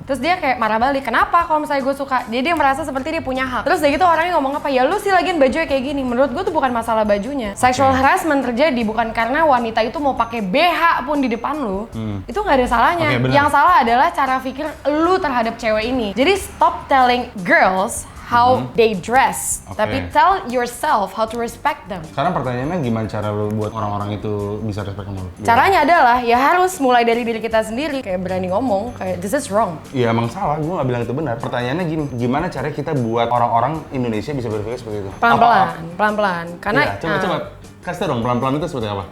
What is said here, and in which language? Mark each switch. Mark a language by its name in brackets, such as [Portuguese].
[Indonesian] Terus dia kayak marah balik, kenapa kalau misalnya gue suka? Jadi dia merasa seperti dia punya hak. Terus dari gitu orangnya ngomong apa, ya lu sih lagian bajunya kayak gini. Menurut gue tuh bukan masalah bajunya. Sexual harassment terjadi bukan karena wanita itu mau pakai BH pun di depan lu. Itu nggak ada salahnya. Oke, bener. Yang salah adalah cara pikir lu terhadap cewek ini. Jadi [English] stop telling girls how they dress, [Indonesian] Oke. tapi [English] tell yourself how to respect them. [Indonesian] Sekarang pertanyaannya gimana cara lo buat orang-orang itu bisa respect sama lo? Caranya adalah ya harus mulai dari diri kita sendiri, kayak berani ngomong kayak [English] this is wrong. [Indonesian] Iya emang salah, gue nggak bilang itu benar. Pertanyaannya gini, gimana caranya kita buat orang-orang Indonesia bisa berpikir seperti itu? Pelan-pelan. Karena Iya, coba kasih tau dong, pelan-pelan itu seperti apa?